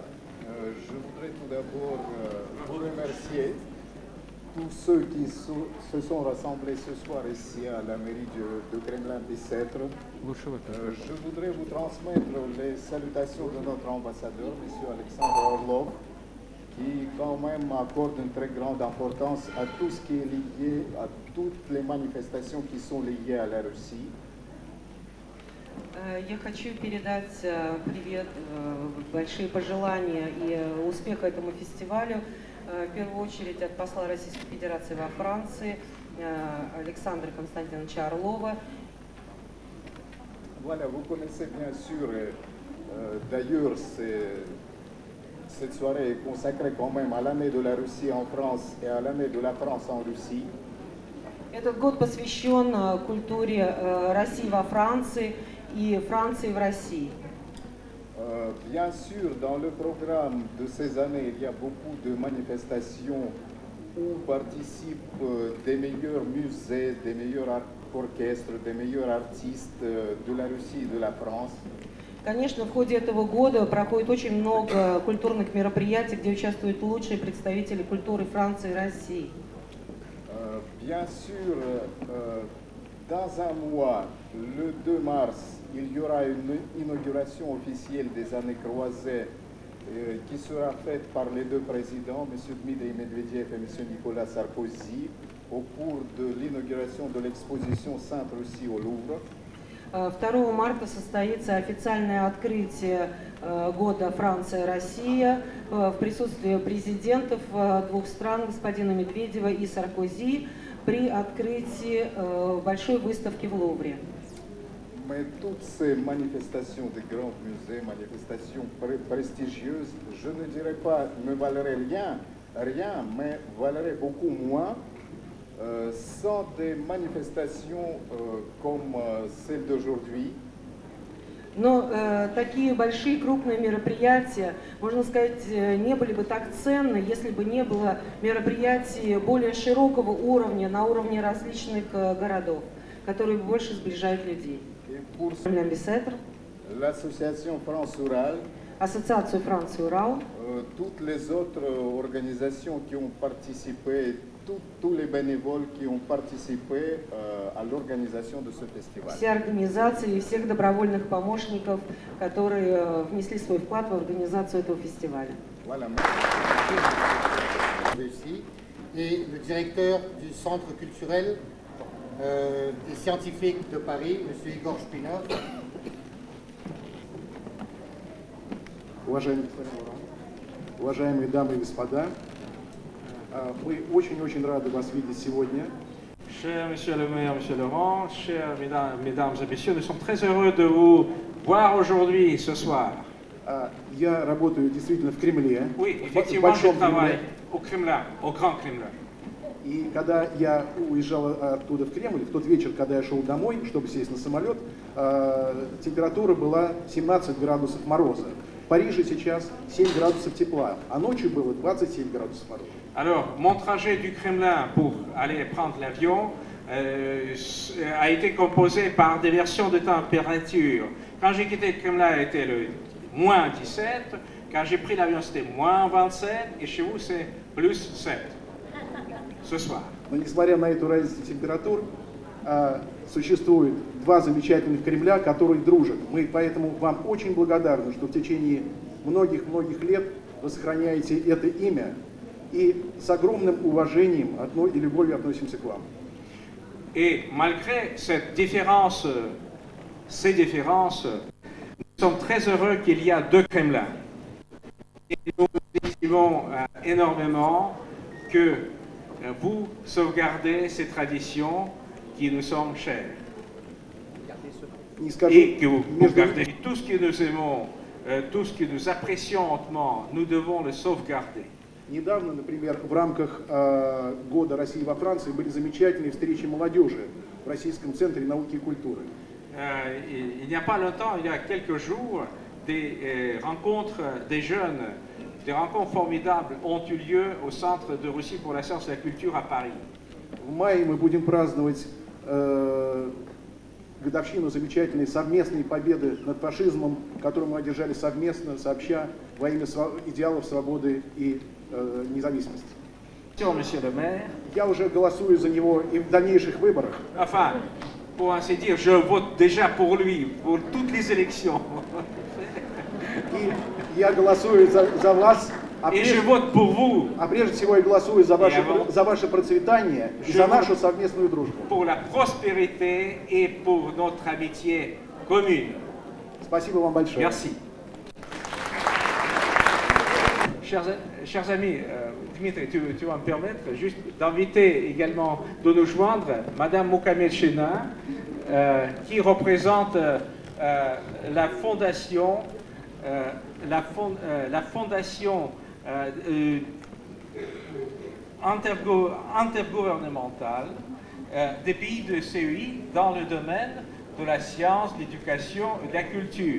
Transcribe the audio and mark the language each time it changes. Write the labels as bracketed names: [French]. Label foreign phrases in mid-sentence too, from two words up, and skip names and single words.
[French] Je voudrais tout d'abord vous remercier tous ceux qui se sont rassemblés ce soir ici à la mairie de Kremlin-Bicêtre. Je voudrais vous transmettre les salutations de notre ambassadeur, M. Alexandre Orlov, qui quand même accorde une très grande importance à tout ce qui est lié, à toutes les manifestations qui sont liées à la Russie. [Russian] Я хочу передать привет, большие пожелания и успеха этому фестивалю. В первую очередь от посла Российской Федерации во Франции Александра Константиновича Орлова. [French] Voilà, vous connaissez bien sûr, d'ailleurs, cette soirée est consacrée quand même à l'année de la Russie en France et à l'année de la France en Russie. [Russian] Этот год посвящен культуре России во Франции и Франции в России. [French] Bien sûr, dans le programme de ces années, il y a beaucoup de manifestations où participent des meilleurs musées, des meilleurs orchestres, des meilleurs artistes de la Russie et de la France. [Russian] Конечно, в ходе этого года проходит очень много культурных мероприятий, где участвуют лучшие представители культуры Франции и России. [French] Bien sûr, dans un mois, le 2 mars, il y aura une inauguration officielle des années croisées qui sera faite par les deux présidents, M. Dmitry Medvedev et M. Nicolas Sarkozy, au cours de l'inauguration de l'exposition Sainte-Russie au Louvre. [Russian] 2 марта состоится официальное открытие года Франция-Россия в присутствии президентов двух стран, господина Медведева и Саркози, при открытии большой выставки в Лувре. [French] Mais toutes ces manifestations de grands musées, manifestations prestigieuses, je ne dirais pas ne valeraient rien, mais valeraient beaucoup moins sans des manifestations comme celle d'aujourd'hui. [Russian] Но такие большие крупные мероприятия, можно сказать, не были бы так ценны, если бы не было мероприятий более широкого уровня, на уровне различных городов, которые больше сближают людей. [French] L'association France-Ural, [Russian] Ассоциацию Франция-Урал, [French] toutes les autres organisations qui ont participé, tous les bénévoles qui ont participé à l'organisation de ce festival. [Russian] все организации и всех добровольных помощников, которые внесли свой вклад в организацию этого фестиваля. [French] Voilà. Et le directeur du Centre culturel et scientifique de Paris, M. Igor Shpinov. [Russian] Уважаемые дамы и господа, мы очень-очень рады вас видеть сегодня. [French] Cher Monsieur le Maire, Monsieur Laurent, chers mesdames et messieurs, nous sommes très heureux de vous voir aujourd'hui, ce soir. [Russian] Я работаю действительно в Кремле, [French] Oui, [Russian] в [French] effectivement, je [Russian] Большом [French] travaille [Russian] Кремле, [French] au Kremlin, au Grand Kremlin. [Russian] И когда я уезжал оттуда в Кремль, в тот вечер, когда я шел домой, чтобы сесть на самолет, температура была 17 градусов мороза. В Париже сейчас 7 градусов тепла, а ночью было 27 градусов мороза. [French] Alors, mon trajet du Kremlin pour aller prendre l'avion a été composé par des versions de température. Quand j'ai quitté le Kremlin, c'était le moins 17. Quand j'ai pris l'avion, c'était moins 27. Et chez vous, c'est plus 7. Ce soir. [Russian] Но несмотря на эту разницу температур, существует два замечательных Кремля, которые дружат. Мы поэтому вам очень благодарны, что в течение многих-многих лет вы сохраняете это имя и с огромным уважением и любовью относимся к вам. [French] Et malgré cette différence, ces différences, nous sommes très heureux qu'il y a deux Kremlins. Et nous estimons énormément que vous sauvegardez ces traditions qui nous sont chères. Et que vous gardez tout ce que nous aimons, tout ce que nous apprécions hautement, nous devons le sauvegarder. [Russian] Недавно, например, в рамках Года России во Франции были замечательные встречи молодежи в Российском центре науки и культуры. [French] Il n'y a pas longtemps, il y a quelques jours, des rencontres des jeunes, des rencontres formidables ont eu lieu au Centre de Russie pour la science et la culture à Paris. [Russian] В мае мы будем праздновать годовщину замечательной совместной победы над фашизмом, которую мы одержали совместно, сообща во имя идеалов свободы и независимости. [French] Monsieur le maire. [Russian] Я уже голосую за него и в дальнейших выборах. [French] Enfin, pour ainsi dire, je vote déjà pour lui, pour toutes les élections. [Russian] И я голосую за вас. [French] Et je vote pour vous. [Russian] А прежде всего я голосую за ваше процветание и за нашу совместную дружбу. [French] Pour la prospérité et pour notre amitié commune. [Russian] Спасибо вам большое. [French] Merci. Chers amis, Dmitri, tu vas me permettre juste d'inviter également de nous joindre Madame Mokamed Chena, qui représente la fondation intergouvernementale des pays de CEI dans le domaine de la science, de l'éducation et de la culture.